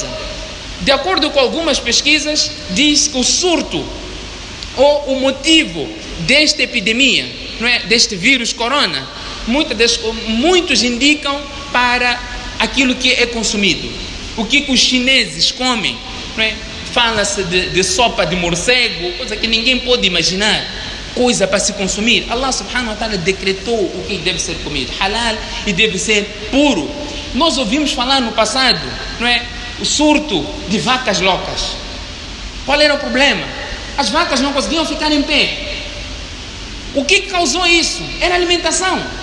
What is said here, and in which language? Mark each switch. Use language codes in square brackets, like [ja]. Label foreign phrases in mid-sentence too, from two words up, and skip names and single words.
[pt] De acordo com algumas pesquisas, diz que o surto ou o motivo desta epidemia, não é, deste vírus corona, muitos indicam para aquilo que é consumido. O que os chineses comem, não é? Fala-se de sopa de morcego, coisa que ninguém pode imaginar, coisa para se consumir. Allah [ar] سبحانه وتعالى [pt] decretou o que deve ser comido, halal, e deve ser puro. Nós ouvimos falar no passado, não é, o surto de vacas loucas. Qual era o problema? As vacas não conseguiam ficar em pé. O que causou isso? Era a alimentação.